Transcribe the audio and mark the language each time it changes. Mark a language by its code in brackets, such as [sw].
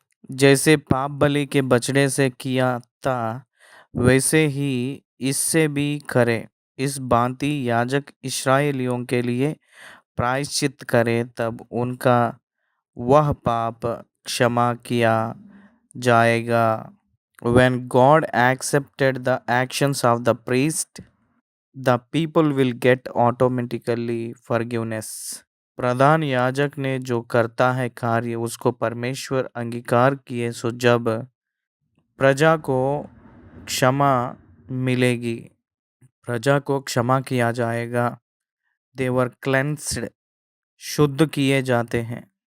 [hi] जैसे पाप बलि के बछड़े से किया था, वैसे ही इससे भी करे। इस भांति याजक इस्राएलियों के लिए प्रायश्चित करे, तब उनका वह पाप क्षमा किया जाएगा। [en] When God accepted the actions of the priest, the people will get automatically forgiveness. [hi] प्रधान याजक ने जो करता है कार्य, उसको परमेश्वर अंगीकार किए, सो जब प्रजा को क्षमा मिलेगी, प्रजा को क्षमा किया जाएगा। [en] they are cleansed, [hi] शुद्ध किए जाते हैं।